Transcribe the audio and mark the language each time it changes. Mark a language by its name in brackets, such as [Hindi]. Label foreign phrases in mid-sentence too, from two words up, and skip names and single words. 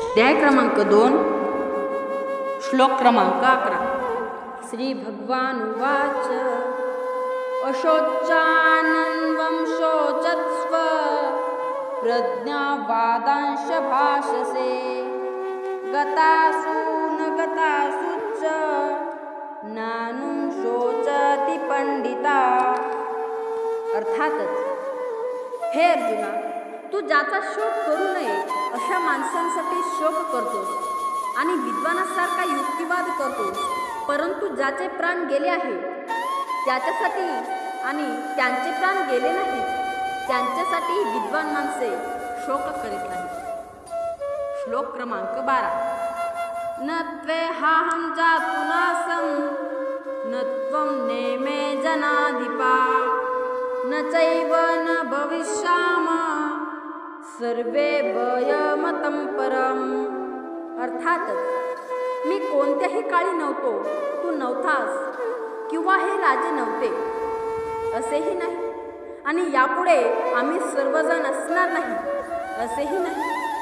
[Marathi] अध्याय क्रमांक 2 श्लोक क्रमांक 11. [Sanskrit] श्री भगवान उवाच अशोचानन्वं शोचत्स्व प्रज्ञावादांश भाषसे गतासु न गतासुच्च नानुं शोचति पंडिता. [Marathi] अर्थातच हे अर्जुना, तू ज्याचा शोक करू नये अशा माणसांसाठी शोक करतोस आणि विद्वानासारखा युक्तिवाद करतोस, परंतु ज्याचे प्राण गेले आहेत त्याच्यासाठी आणि त्यांचे प्राण गेले नाहीत त्यांच्यासाठी विद्वान माणसे शोक करीत नाहीत. श्लोक क्रमांक 12. [Sanskrit] न त्वेहाहं जातु नासं न त्वं नेमे जनाधिपा न चैव न भविष्यामः सर्वे भयमतं परम. [Marathi] अर्थातच मी कोणत्याही काळी नव्हतो, तू नव्हतास, किंवा हे राजे नव्हते असेही नाही, आणि यापुढे आम्ही सर्वजण असणार नाही असेही नाही.